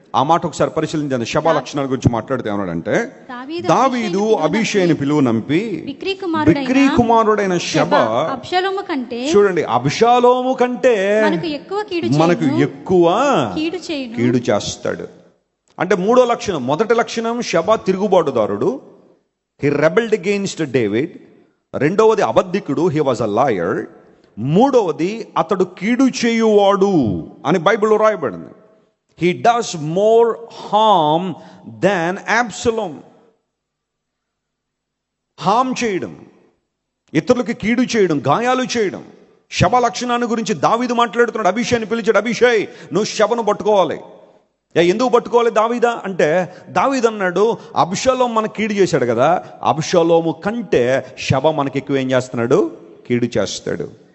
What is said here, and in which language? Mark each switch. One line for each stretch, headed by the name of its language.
Telugu: ఆ మాట ఒకసారి పరిశీలించండి. శబ లక్షణాల గురించి మాట్లాడితే ఏమన్నాడంటే, దావీదు అభిషేని పిలువ నంపి బిక్రీ కుమారుడైన శబ చూడండి, అబ్షాలోము కంటే మనకు ఎక్కువ కీడు చేస్తాడు. అంటే మూడో లక్షణం, మొదటి లక్షణం శబ తిరుగుబాటుదారుడు,
English: He rebelled against David.
Telugu: రెండవది అబద్ధికుడు,
English: He was a liar.
Telugu: మూడవది అతడు కీడు చేయువాడు అని బైబిల్లో రాయబడింది.
English: He does more harm than Absalom.
Telugu: హామ్ చేయడం, ఇతరులకి కీడు చేయడం, గాయాలు చేయడం. శబ లక్షణాన్ని గురించి దావీదు మాట్లాడుతున్నాడు. అభిషేని పిలిచాడు, అభిషేయ్ నువ్వు శబను పట్టుకోవాలి. ఎందుకు పట్టుకోవాలి దావీదా అంటే, దావీదు అన్నాడు అబ్షాలోం మనకు కీడు చేశాడు కదా, అబ్షాలోము కంటే శబ మనకి ఎక్కువ ఏం చేస్తున్నాడు, కీడు చేస్తాడు.